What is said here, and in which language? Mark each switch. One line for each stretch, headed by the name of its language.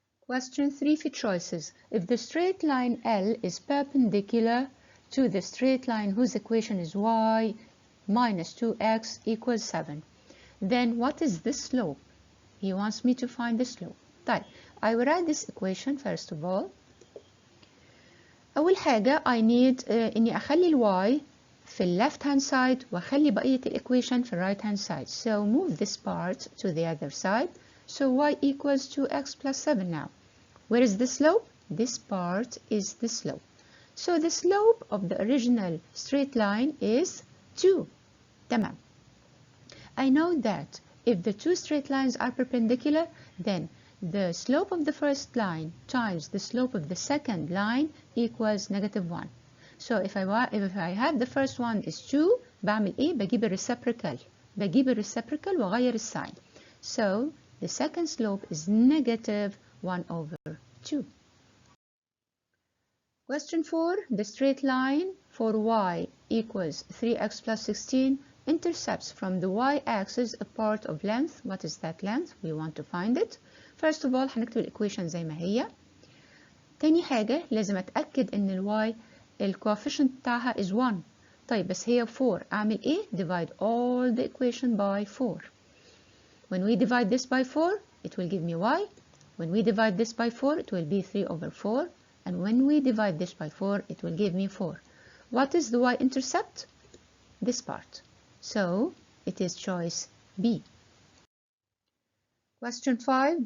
English: Question 3 for choices. If the straight line L is perpendicular to the straight line whose equation is y minus 2x equals 7, then what is the slope? He wants me to find the slope. طيب, I will write this equation first of all.
Arabic: أول حاجة
English: I need
Arabic: إني أخلي الواي في left hand side وأخلي بقية الإكويشن في right hand side.
English: So move this part to the other side. So y equals 2x plus 7 now. Where is the slope? This part is the slope. So the slope of the original straight line is 2.
Arabic: تمام.
English: I know that if the two straight lines are perpendicular, then the slope of the first line times the slope of the second line equals -1. So if I have the first one is 2,
Arabic: بعمل إيه؟ بجيب الرeciprocal وأغير الساين.
English: So the second slope is -1 over 2. Question 4. The straight line for y equals 3x plus 16 intercepts from the y-axis a part of length. What is that length? We want to find it.
Arabic: First of all هنكتب الإيكويشن زي ما هي. تاني حاجة لازم أتأكد إن الواي الكوفيشنت بتاعها is 1. طيب بس هي 4. أعمل إيه؟
English: Divide all the equation by 4. When we divide this by 4, it will give me y. When we divide this by 4, it will be 3 over 4. And when we divide this by 4, it will give me 4. What is the y-intercept? This part. So it is choice B. Question 5.